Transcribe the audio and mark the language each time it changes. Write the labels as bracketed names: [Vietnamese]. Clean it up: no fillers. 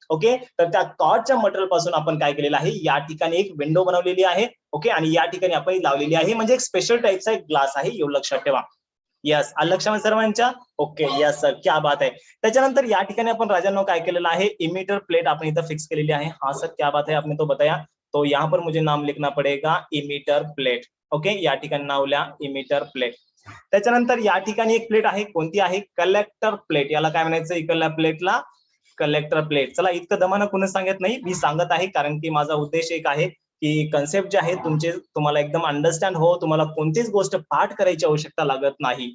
[Marathi] Okay, तर त्या कॉर्डच्या material पासून आपण काय केलेलं आहे, या ठिकाणी एक विंडो बनवलेली आहे. ओके, आणि या ठिकाणी आपण लावलेली आहे, म्हणजे एक स्पेशल टाईपचा एक ग्लास आहे, एवढं लक्षात ठेवा. यस, लक्षात सर्वांच्या. ओके, यस सर, [Hindi] क्या बात [Marathi] आहे. त्याच्यानंतर या ठिकाणी आपण राजांनो काय केलेलं आहे, इमिटर प्लेट आपण इथं फिक्स केलेली आहे. [Hindi] हा सर, क्या बात है, आपने तो बताया. तो यहाँ पर मुझे नाम लिखना पड़ेगा, इमिटर प्लेट. [Marathi] ओके, या ठिकाणी नाव लिहा, इमिटर प्लेट. त्याच्यानंतर या ठिकाणी एक प्लेट आहे, कोणती आहे, कलेक्टर प्लेट. याला काय म्हणायचं, इकडल्या प्लेटला कलेक्टर प्लेट. चला, इतकं दमानं कोणी सांगत नाही, मी सांगत आहे, कारण की माझा उद्देश एक आहे की कन्सेप्ट जे आहे तुम्हाला एकदम अंडरस्टँड हो, तुम्हाला कोणतीच गोष्ट पाठ करायची आवश्यकता लागत नाही.